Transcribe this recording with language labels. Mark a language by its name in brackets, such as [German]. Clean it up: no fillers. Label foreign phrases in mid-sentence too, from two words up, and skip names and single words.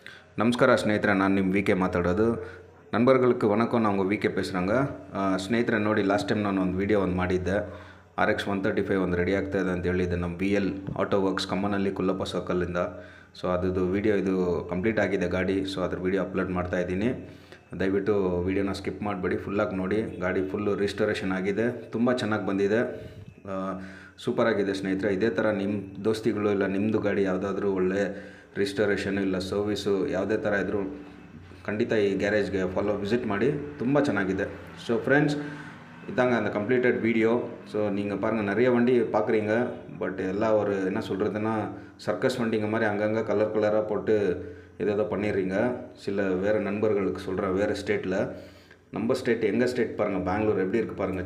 [Kannada] ನಮಸ್ಕಾರ ಸ್ನೇಹಿತರೆ, ನಾನು ನಿಮ್ಮ ವಿ ಕೆ ಮಾತಾಡೋದು. [Tamil] ನண்பர்களுக்கு வணக்கம். நான் உங்கள் வி ಕೆ பேசுகிறேங்க. [Kannada] ಸ್ನೇಹಿತರೆ ನೋಡಿ, [English] last time [Kannada] ನಾನು ಒಂದು ವೀಡಿಯೋ ಮಾಡಿದ್ದೆ. RX 135 ಒಂದು ರೆಡಿ ಆಗ್ತಾಯಿದೆ ಅಂತ ಹೇಳಿದ್ದೆ ನಮ್ಮ BL ಆಟೋ ವರ್ಕ್ಸ್ ಕಮ್ಮನಹಳ್ಳಿ ಕುಲ್ಲಪ್ಪ ಸರ್ಕಲಿಂದ. ಸೊ ಅದು ವೀಡಿಯೋ ಇದು ಕಂಪ್ಲೀಟ್ ಆಗಿದೆ ಗಾಡಿ. ಸೊ ಅದ್ರ ವೀಡಿಯೋ ಅಪ್ಲೋಡ್ ಮಾಡ್ತಾಯಿದ್ದೀನಿ. ದಯವಿಟ್ಟು ವೀಡಿಯೋನ ಸ್ಕಿಪ್ ಮಾಡಬೇಡಿ, ಫುಲ್ಲಾಗಿ ನೋಡಿ. ಗಾಡಿ [English] full restoration [Kannada] ಆಗಿದೆ, ತುಂಬ ಚೆನ್ನಾಗಿ ಬಂದಿದೆ, ಸೂಪರಾಗಿದೆ ಸ್ನೇಹಿತರೆ. ಇದೇ ಥರ ನಿಮ್ಮ ದೋಸ್ತಿಗಳು ಇಲ್ಲ ನಿಮ್ಮದು ಗಾಡಿ ಯಾವುದಾದ್ರೂ ಒಳ್ಳೆ ರಿಸ್ಟೋರೇಷನ್ ಇಲ್ಲ ಸರ್ವಿಸು ಯಾವುದೇ ಥರ ಇದ್ದರೂ ಖಂಡಿತ ಈ ಗ್ಯಾರೇಜ್ಗೆ ವಿಸಿಟ್ ಮಾಡಿ, ತುಂಬ ಚೆನ್ನಾಗಿದೆ. [English] so friends, [Tamil] இதாங்க அந்த [English] completed video. [Tamil] ஸோ நீங்கள் பாருங்கள், நிறைய வண்டி பார்க்குறீங்க, பட் எல்லாம் ஒரு என்ன சொல்கிறதுனா சர்க்கஸ் வண்டிங்க மாதிரி அங்கங்கே கலர் கலராக போட்டு ஏதோ பண்ணிடுறீங்க. சில வேறு நண்பர்களுக்கு சொல்கிறேன், வேறு ஸ்டேட்டில். நம்ம ஸ்டேட், எங்கள் ஸ்டேட் பாருங்கள், பெங்களூர் எப்படி இருக்குது பாருங்கள்.